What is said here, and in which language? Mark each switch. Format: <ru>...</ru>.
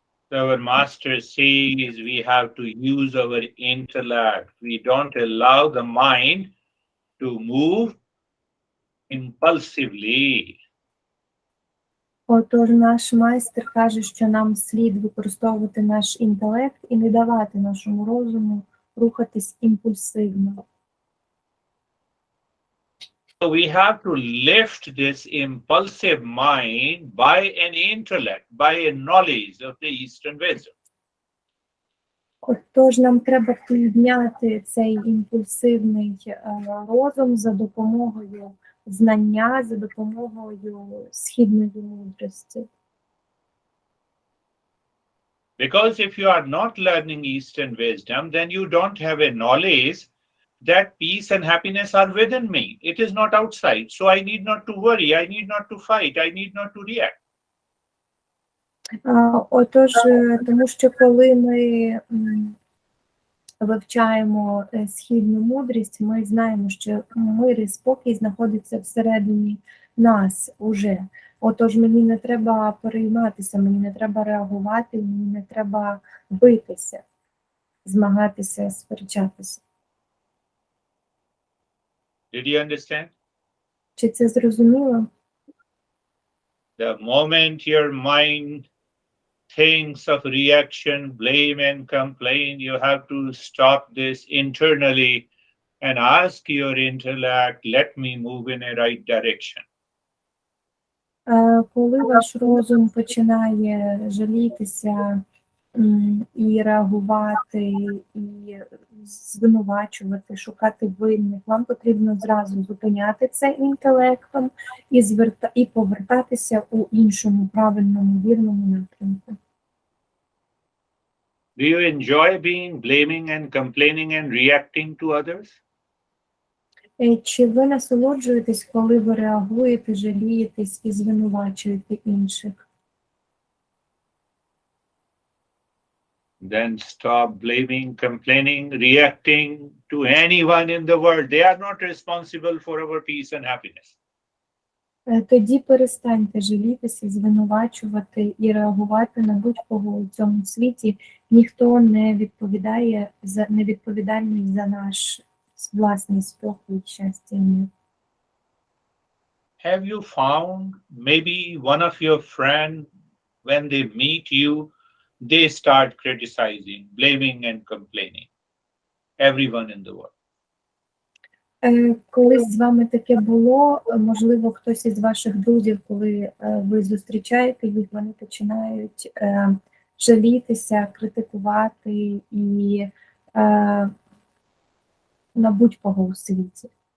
<en>So our master says we have to use our intellect. We don't allow the mind to move impulsively.</en> <uk>Отож, наш майстер каже, що нам слід використовувати наш інтелект і не давати нашому розуму рухатись імпульсивно.</uk> <en>So we have to lift this impulsive mind by an intellect, by a knowledge of the Eastern wisdom.</en> <uk>Отож, нам треба підняти цей імпульсивний розум за допомогою знання, за допомогою східної мудрості.</uk> <en>Because if you are not learning Eastern wisdom, then you don't have a knowledge that peace and happiness are within me. It is not outside. So I need not to worry. I need not to fight. I need not to react.</en> <uk>Отож, тому що коли ми вивчаємо східну мудрість, ми знаємо, що мир і спокій знаходиться всередині нас уже. Отож, мені не треба перейматися, мені не треба реагувати, мені не треба битися, змагатися, сперечатися.</uk> <en>Did you understand?</en> <uk>Чи це зрозуміло?</uk> <en>The moment your mind thinks of reaction, blame and complain, you have to stop this internally and ask your intellect, let me move in a right direction.</en> <uk>Коли ваш розум починає жалітися і реагувати, і звинувачувати, шукати винних, вам потрібно зразу зупиняти це інтелектом і повертатися у іншому правильному, вірному напрямку.</uk> <en>Do you enjoy being blaming and complaining and reacting to others?</en> <uk>Чи ви насолоджуєтесь, коли ви реагуєте, жалієтесь і звинувачуєте інших?</uk> <en>Then stop blaming, complaining, reacting to anyone in the world. They are not responsible for our peace and happiness.</en> <uk>Тоді перестаньте жалітися, звинувачувати і реагувати на будь-кого у цьому світі. Ніхто не відповідальний за наш власний спокій, щастя.</uk> <en>Have you found maybe one of your friends, when they meet you, they start criticizing, blaming and complaining? Everyone in the world.</en> <uk>Колись з вами таке було, можливо, хтось із ваших друзів, коли ви зустрічаєте їх, вони починають жалітися, критикувати і на будь-кого у світі.</uk>